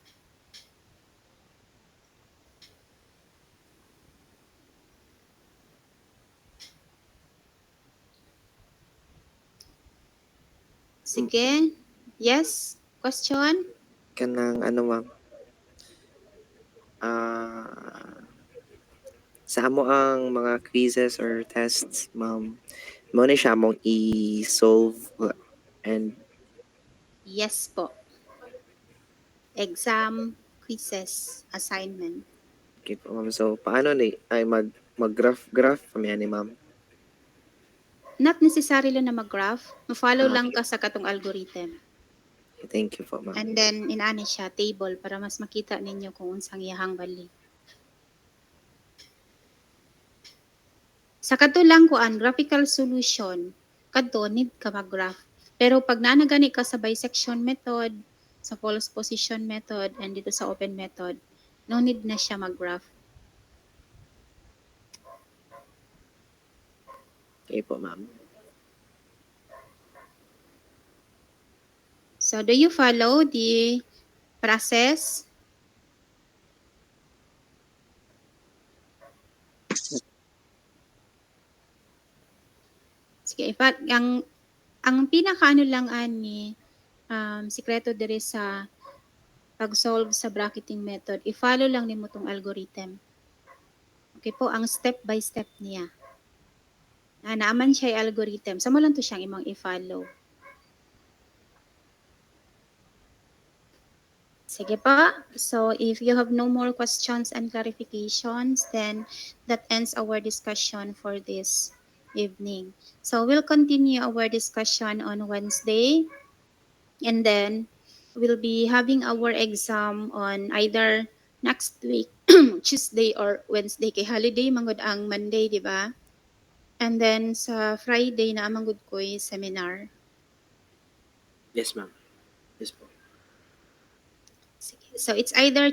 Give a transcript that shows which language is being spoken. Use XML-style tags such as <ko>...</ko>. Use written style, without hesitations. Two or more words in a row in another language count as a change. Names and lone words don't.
<ceb>Sige.</ceb> <en>Yes? Question?</en> <ceb>Kanang ano ma'am, sa amo ang mga</ceb> <en>quizzes or tests,</en> <ceb>ma'am, mo na siya mong i-solve and</ceb> <en>Yes po. Exam, quizzes, assignment. okay po, ma'am.</en> <ceb>So, paano ni ay mag-graph kami ani ma'am?</ceb> <en>Not necessarily</en> <ceb>na mag-graph. Ma-follow Ah, lang ka sa katong algorithm.</ceb> <en>okay, thank you po, ma'am. And then,</en> <ceb>inaani siya, table, para mas makita ninyo kung unsang iyahang bali. Sa kato lang kuan,</ceb> <en>graphical solution,</en> <ceb>kadto need ka mag-graph. Pero pag nanagani ka sa</ceb> <en>bisection method,</en> <ceb>sa</ceb> <en>false position method, and</en> <ceb>dito sa</ceb> <en>open method,</en> <ceb>no need na siya mag-graph.</ceb> <en>Okay po, ma'am. So, do you follow the process?</en> <ceb>Sige, ang pinakaano lang ani sikreto diri sa pag-solve sa</ceb> <en>bracketing method,</en> <ceb>i-follow lang nimo tong algorithm. Okay po, ang</ceb> <en>step by step</en> <ceb>niya. Naaman siya yung algorithm. Sa mo lang to siyang imong i-follow. Sige pa.</ceb> <en>So, if you have no more questions and clarifications, then that ends our discussion for this evening. So, we'll continue our discussion on Wednesday. And then, we'll be having our exam on either next week, Tuesday or Wednesday.</en> <ceb>Kay holiday, mangod ang Monday, di ba?</ceb> <en>And then,</en> <ceb>sa Friday na amang good ko'y seminar.</ceb> <en>Yes, ma'am. Yes po.</en> <ceb>Sige.</ceb> <en>So, it's either</en>